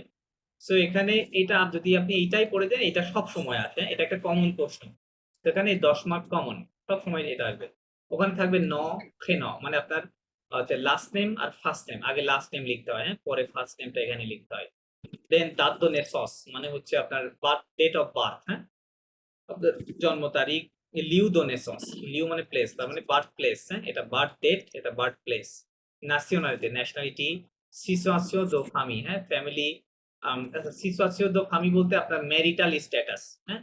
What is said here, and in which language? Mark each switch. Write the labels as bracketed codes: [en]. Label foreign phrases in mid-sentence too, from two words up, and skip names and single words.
[bn] সো এখানে এটা যদি আপনি এইটাই পড়ে দেন এটা সবসময় আসে। এটা একটা কমন প্রশ্ন। তো এখানে ১০ মার্ক কমন। সবসময় এটা আসবে। ওখানে থাকবে প্রেnom মানে আপনার [en] last name [bn] আর [en] first name. [bn] আগে [en] last name [bn] লিখতে হয়, হ্যাঁ? পরে ফার্স্ট নেমটা এখানে লিখতে হয়। দেন [fr] date de naissance [bn] মানে হচ্ছে আপনার [en] date of birth, [bn] হ্যাঁ? আপনার জন্ম তারিখ। [fr] lieu de naissance, [bn] লিউ মানে প্লেস, তার মানে [en] birth place, [bn] হ্যাঁ? এটা [en] birth date, [bn] এটা [en] birth place. [bn] ন্যাশনালিটি, [fr] situation de famille, [bn] হ্যাঁ? ফ্যামিলি। আচ্ছা, [fr] situation de famille [bn] বলতে আপনার [en] marital status, [bn] হ্যাঁ?